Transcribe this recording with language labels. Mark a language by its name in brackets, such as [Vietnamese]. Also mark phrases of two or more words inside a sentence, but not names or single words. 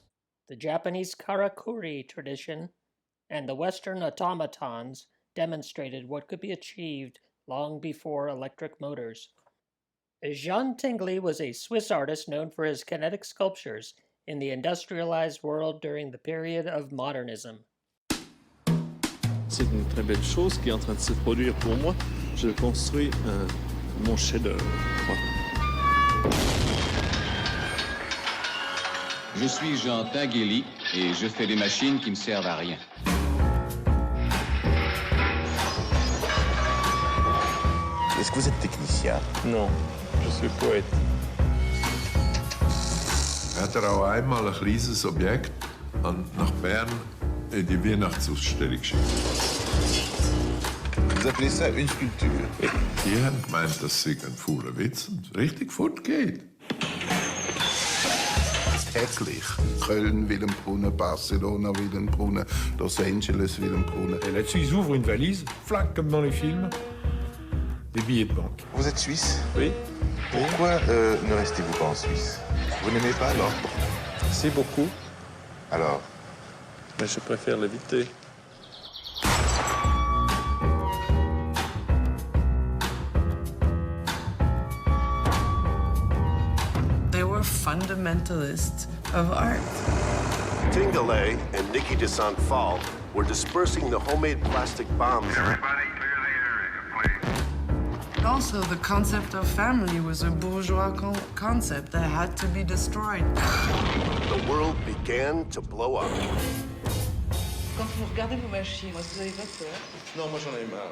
[English] The Japanese karakuri tradition and the Western automatons demonstrated what could be achieved long before electric motors. Jean Tinguely was a Swiss artist known for his kinetic sculptures in the industrialized world during the period of modernism. [French] C'est une très belle chose qui est en train de se produire pour moi. Je construis mon chef-d'œuvre. Je suis Jean Tinguely et je fais des machines qui ne servent à rien. Est-ce que vous êtes technicien? Non, je suis poète. [German] Hat auch einmal ein kleines Objekt nach Bern in die Weihnachtsausstellung geschickt. [French] Vous appelez ça une sculpture? [German] Die haben gemeint, das sei ein fauler Witz und richtig fortgeht. Täglich. Köln, Wilhelmsbrunnen, Barcelona, Wilhelmsbrunnen, Los Angeles, Wilhelmsbrunnen. [French] Et là-dessus, ils ouvrent une valise, flac, comme dans les films. des billets de banque. Vous êtes suisse? Oui, Pourquoi ne restez-vous pas en Suisse? Vous n'aimez pas alors? si beaucoup, Alors, mais je préfère l'éviter. [English] They were fundamentalists of art. Tingale and Nikki de Saint-Phal were dispersing the homemade plastic bombs. Also, the concept of family was a bourgeois concept that had to be destroyed. The world began to blow up. [French] Quand vous regardez vos machines, est-ce que vous n'avez pas peur? non, moi j'en ai marre.